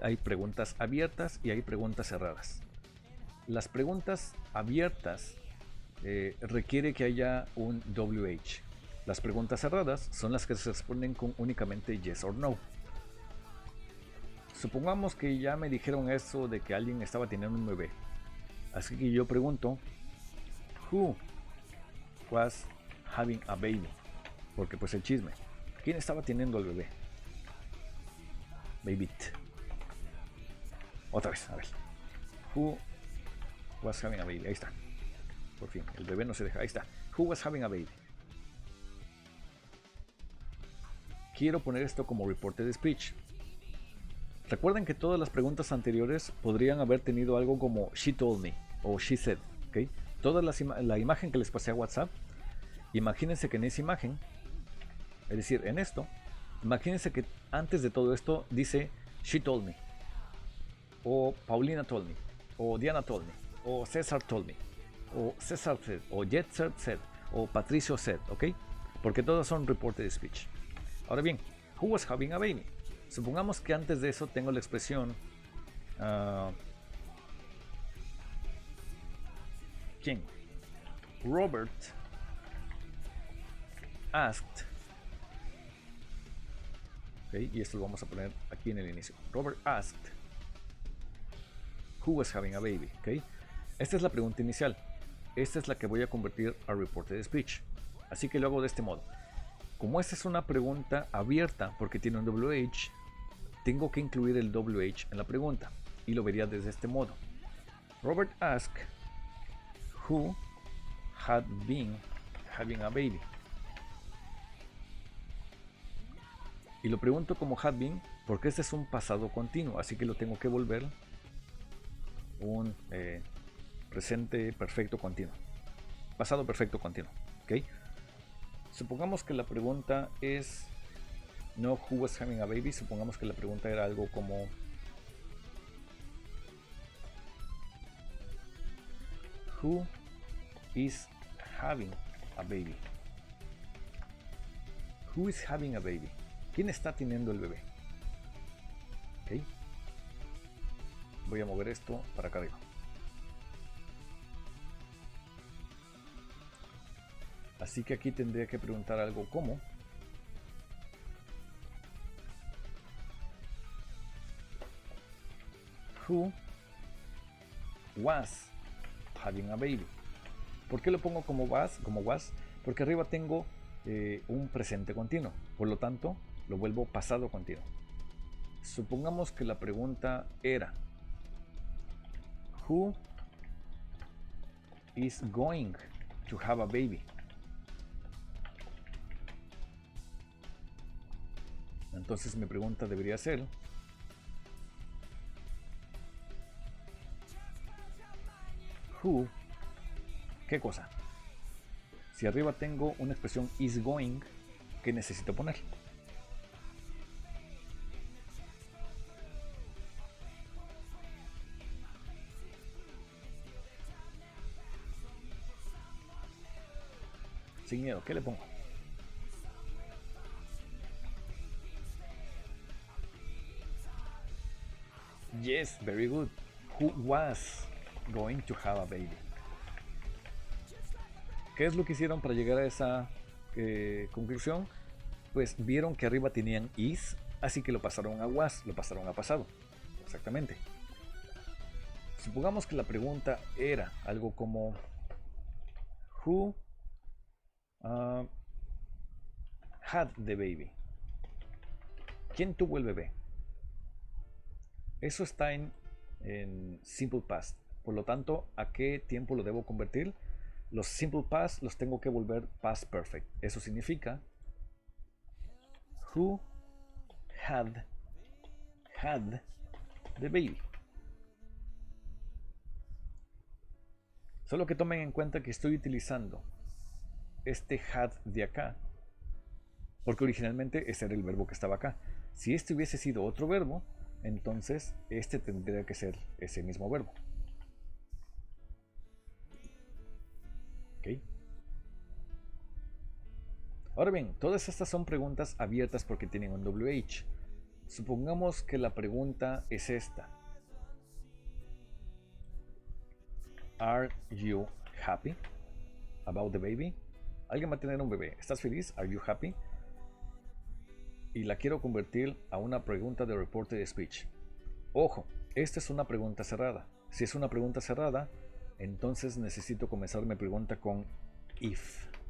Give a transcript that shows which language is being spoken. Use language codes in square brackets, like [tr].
[es] Hay preguntas abiertas y hay preguntas cerradas. Las preguntas abiertas requiere que haya un WH. Las preguntas cerradas son las que se responden con únicamente [en] yes or no. [es] Supongamos que ya me dijeron eso de que alguien estaba teniendo un bebé. Así que yo pregunto, [en] who was having a baby? [es] Porque pues el chisme. ¿Quién estaba teniendo al bebé? [en] Baby. [es] Otra vez, a ver. [en] Who was having a baby? [es] Ahí está. Por fin, el bebé no se deja. Ahí está. [en] Who was having a baby? [es] Quiero poner esto como reported speech. Recuerden que todas las preguntas anteriores podrían haber tenido algo como [en] she told me [es] o [en] she said. [es] ¿Okay? La imagen que les pasé a WhatsApp, imagínense que en esa imagen, es decir, en esto, imagínense que antes de todo esto dice [en] she told me, [es] o [en] Paulina told me, [es] o [en] Diana told me, [es] o [en] César told me, [es] o [en] César said, [es] o [en] Jetser said, [es] o [en] Patricio said, [es] ¿ok? Porque todas son reported speech. Ahora bien, [en] who was having a baby? [es] Supongamos que antes de eso tengo la expresión ¿quién? [en] Robert asked, ¿okay? [es] Y esto lo vamos a poner aquí en el inicio. [en] Robert asked who was having a baby, ¿okay? [es] Esta es la pregunta inicial. Esta es la que voy a convertir a reported speech. Así que lo hago de este modo. Como esta es una pregunta abierta porque tiene un WH, tengo que incluir el WH en la pregunta. Y lo vería desde este modo. [en] Robert asked who had been having a baby. [es] Y lo pregunto como had been porque este es un pasado continuo. Así que lo tengo que volver un presente perfecto continuo. Pasado perfecto continuo. ¿Okay? Supongamos que la pregunta es no [en] who was having a baby. [es] Supongamos que la pregunta era algo como [en] who is having a baby. Who is having a baby? [es] ¿Quién está teniendo el bebé? ¿Okay? Voy a mover esto para acá arriba. Así que aquí tendría que preguntar algo como [en] who was having a baby. [es] ¿Por qué lo pongo como was? Porque arriba tengo un presente continuo. Por lo tanto, lo vuelvo pasado continuo. Supongamos que la pregunta era [en] who is going to have a baby. [es] Entonces mi pregunta debería ser who, ¿qué cosa? Si arriba tengo una expresión is going, ¿qué necesito poner? Sin miedo, ¿qué le pongo? [en] Yes, very good. Who was going to have a baby? [es] ¿Qué es lo que hicieron para llegar a esa conclusión? Pues vieron que arriba tenían is, así que lo pasaron a was, lo pasaron a pasado. Exactamente. Supongamos que la pregunta era algo como [en] who had the baby. [es] ¿Quién tuvo el bebé? Eso está en simple past. Por lo tanto, ¿a qué tiempo lo debo convertir? Los simple past los tengo que volver past perfect. Eso significa [en] who had the baby. [es] Solo que tomen en cuenta que estoy utilizando este had de acá porque originalmente ese era el verbo que estaba acá. Si este hubiese sido otro verbo, entonces este tendría que ser ese mismo verbo. ¿Ok? Ahora bien, todas estas son preguntas abiertas porque tienen un WH. Supongamos que la pregunta es esta. [en] Are you happy about the baby? [es] Alguien va a tener un bebé. ¿Estás feliz? [en] Are you happy? [es] Y la quiero convertir a una pregunta de reported speech. Ojo, esta es una pregunta cerrada. Si es una pregunta cerrada, entonces necesito comenzar mi pregunta con if.